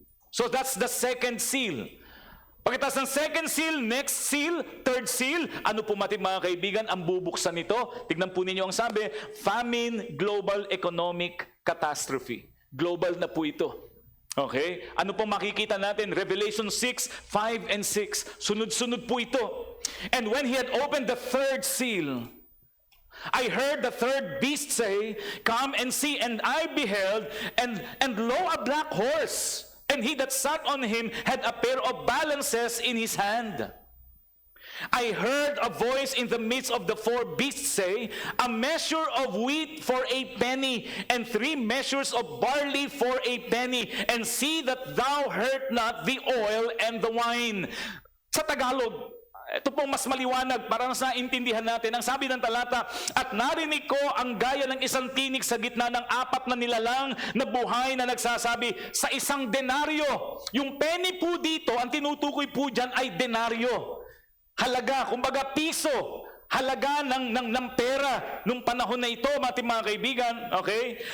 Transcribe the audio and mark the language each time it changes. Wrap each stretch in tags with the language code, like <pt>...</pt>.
<en>So that's the second seal.</en> <tl>Pagkatapos ng second seal, next seal, third seal, ano po mga kaibigan, ang bubuksan nito? Tignan po ninyo ang sabi,</tl> <en>famine, global economic catastrophe.</en> <tl>Global na po ito. Okay? Ano pong makikita natin? Revelation 6, 5, and 6. Sunod-sunod po ito.</tl> <en>And when he had opened the third seal, I heard the third beast say, come and see. And I beheld, and lo, a black horse. And he that sat on him had a pair of balances in his hand. I heard a voice in the midst of the four beasts say, a measure of wheat for a penny, and 3 measures of barley for a penny, and see that thou hurt not the oil and the wine.</en> <tl>Sa Tagalog, ito pong mas maliwanag para sa intindihan natin. Ang sabi ng talata, at narinig ko ang gaya ng isang tinig sa gitna ng 4 na nilalang na buhay na nagsasabi, sa isang denaryo. Yung penny po dito, ang tinutukoy po dyan ay denaryo. Halaga, kumbaga piso, halaga ng pera nung panahon na ito, mga kaibigan, okay?</tl>